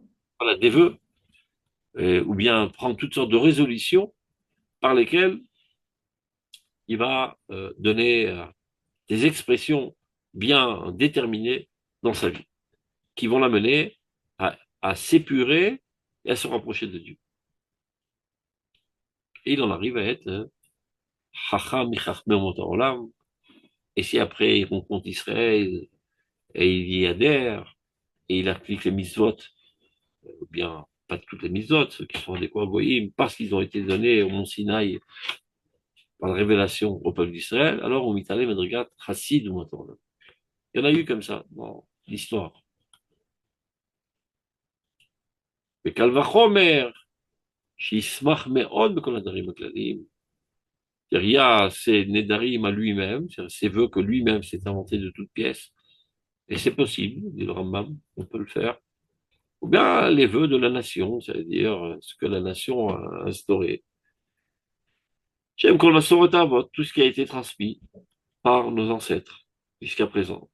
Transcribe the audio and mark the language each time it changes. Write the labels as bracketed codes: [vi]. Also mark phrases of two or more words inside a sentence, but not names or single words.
[fr] Voilà, des vœux, ou bien prendre toutes sortes de résolutions par lesquelles il va donner des expressions bien déterminées dans sa vie, qui vont l'amener à s'épurer et à se rapprocher de Dieu. Et il en arrive à être [he] חכם מחכמי אומות העולם. [fr] Et si après il rencontre Israël et il y adhère et il applique les mitzvot, ou bien pas toutes les mitzvot, ceux qui sont adéquats au goyim, parce qu'ils ont été donnés au mont Sinaï par la révélation au peuple d'Israël, alors on [he] מתעלה מדריגת חסיד אומות העולם. [fr] Il y en a eu comme ça dans l'histoire. Mais Kalvachomer, [he] שישמח מאוד בכל הדברים הכלליים. [fr] Il y a ses nedarim à lui-même, ses vœux que lui-même s'est inventé de toutes pièces. Et c'est possible, dit le Rambam, on peut le faire. Ou bien les vœux de la nation, c'est-à-dire ce que la nation a instauré. J'aime qu'on a tout ce qui a été transmis par nos ancêtres jusqu'à présent.